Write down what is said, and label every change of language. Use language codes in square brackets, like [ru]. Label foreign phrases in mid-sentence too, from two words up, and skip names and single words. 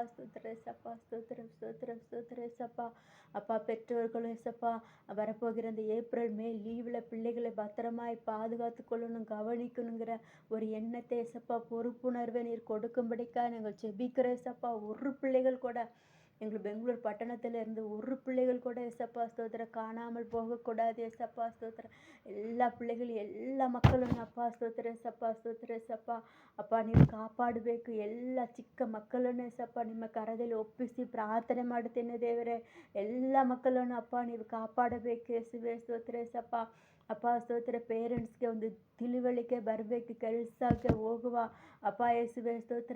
[ta] ஸ்தோத்திரம் ஏசப்பா ஸ்தோத்திரம் ஸ்தோத்திரம் ஸ்தோத்திரம் ஏசப்பா. அப்பா பெற்றோர்களும் ஏசப்பா வரப்போகிற இந்த ஏப்ரல் மே லீவில் பிள்ளைகளை பத்திரமாய் பாதுகாத்து கொள்ளணும், கவனிக்கணுங்கிற ஒரு எண்ணத்தை ஏசப்பா பொறுப்புணர்வை நீர் கொடுக்கும்படிக்காய் நாங்கள் செபிக்கிறோம் ஏசப்பா. ஒரு பிள்ளைகள் கூட எங்கள் பெங்களூர் பட்டணத்துல இருந்து ஒரு பிள்ளைகள் கூட ஏசப்பா ஸ்தோத்திரம் காணாமல் போகக்கூடாது ஏசப்பா ஸ்தோத்திரம். எல்லா பிள்ளைகளும் எல்லா மக்களும் அப்பா ஸ்தೋತ್ರ ಏಸಪ್ಪ ಸ್ತೋತ್ರ ಏಸಪ್ಪ. [kn] ಅಪ್ಪ ನೀವು ಕಾಪಾಡಬೇಕು ಎಲ್ಲ ಚಿಕ್ಕ ಮಕ್ಕಳನ್ನು ಏಸಪ್ಪ ನಿಮ್ಮ ಕರದಲ್ಲಿ ಒಪ್ಪಿಸಿ ಪ್ರಾರ್ಥನೆ ಮಾಡುತ್ತೇನೆ ದೇವರೇ. ಎಲ್ಲ ಮಕ್ಕಳನ್ನು ಅಪ್ಪ ನೀವು ಕಾಪಾಡಬೇಕು ಯೇಸುವೇ ಸ್ತೋತ್ರ ಏಸಪ್ಪ. ಅಪ್ಪ ಸ್ತೋತ್ರ ಪೇರೆಂಟ್ಸ್ಗೆ ಒಂದು ತಿಳುವಳಿಕೆ ಬರಬೇಕು ಕೆಲಸಕ್ಕೆ ಹೋಗುವ ಅಪ್ಪ ಯೇಸುವೇ ಸ್ತೋತ್ರ.